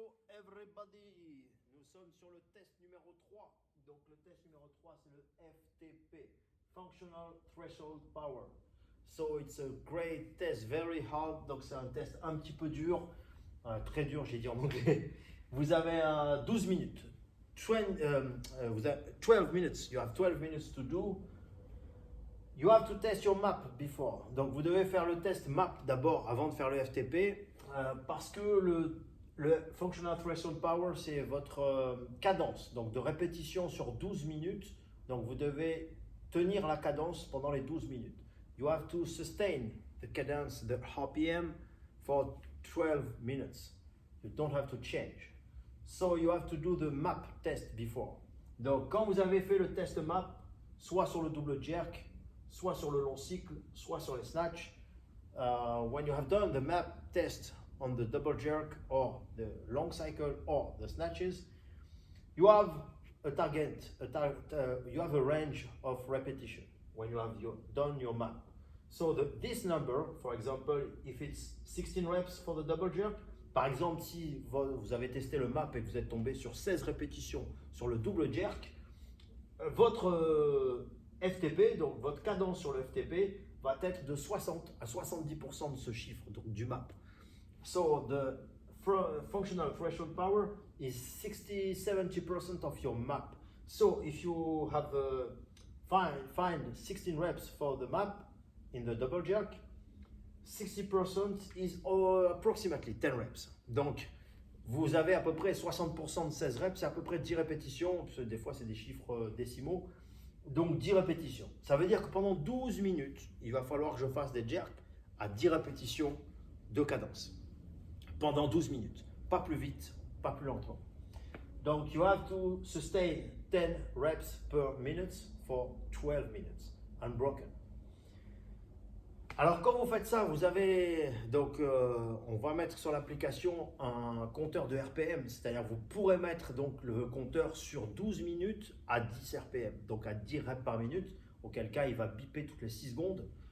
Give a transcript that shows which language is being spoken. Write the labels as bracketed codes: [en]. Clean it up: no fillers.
[fr] everybody, nous sommes sur le test numéro 3. Donc le test numéro 3 c'est le FTP, Functional Threshold Power. [en] So it's a great test, very hard. [fr] Donc c'est un test un petit peu dur, très dur j'ai dit en anglais. Vous avez 12 minutes. [en] 12 minutes, you have 12 minutes to do. You have to test your map before. [fr] Donc vous devez faire le test map d'abord avant de faire le FTP parce que le Functional Threshold Power c'est votre cadence donc de répétition sur 12 minutes. Donc vous devez tenir la cadence pendant les 12 minutes. [en] You have to sustain the cadence, the RPM for 12 minutes. You don't have to change. So you have to do the map test before. [fr] Donc quand vous avez fait le test map, soit sur le double jerk, soit sur le long cycle, soit sur les snatch. [en] When you have done the map test on the double jerk or the long cycle or the snatches, you have a target, you have a range of repetition when you have done your map. So this number, for example, if it's 16 reps for the double jerk, [fr] par exemple, si vous avez testé le map et que vous êtes tombé sur 16 répétitions sur le double jerk, votre FTP, donc votre cadence sur le FTP, va être de 60 à 70% de ce chiffre, donc du map. [en] So the functional threshold power is 60-70% of your map. So if you have find 16 reps for the map in the double jerk, 60% is approximately 10 reps. [fr] Donc vous avez à peu près 60% de 16 reps, c'est à peu près 10 répétitions, parce que des fois c'est des chiffres décimaux. Donc 10 répétitions. Ça veut dire que pendant 12 minutes, il va falloir que je fasse des jerks à 10 répétitions de cadence. Pendant 12 minutes. Pas plus vite, pas plus lentement. [en] Donc you have to sustain 10 reps per minute for 12 minutes, unbroken. [fr] Alors quand vous faites ça, vous avez, donc on va mettre sur l'application un compteur de RPM, c'est-à-dire vous pourrez mettre donc le compteur sur 12 minutes à 10 RPM, donc à 10 reps par minute, auquel cas il va biper toutes les 6 secondes.